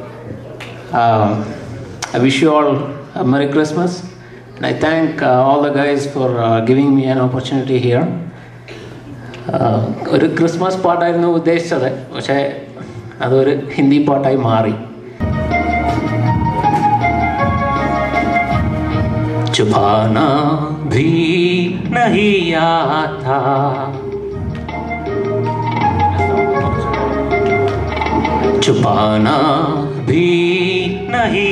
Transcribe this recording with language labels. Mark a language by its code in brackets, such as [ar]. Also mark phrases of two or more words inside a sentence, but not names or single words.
[en] I wish you all a Merry Christmas, and I thank all the guys for giving me an opportunity here. A Christmas part I know uddeshichathu, [ml] പക്ഷേ അതൊരു ഹിന്ദി പാട്ടായി മാറി. [hi] छुपाना भी नहीं आता, छुपाना भी नहीं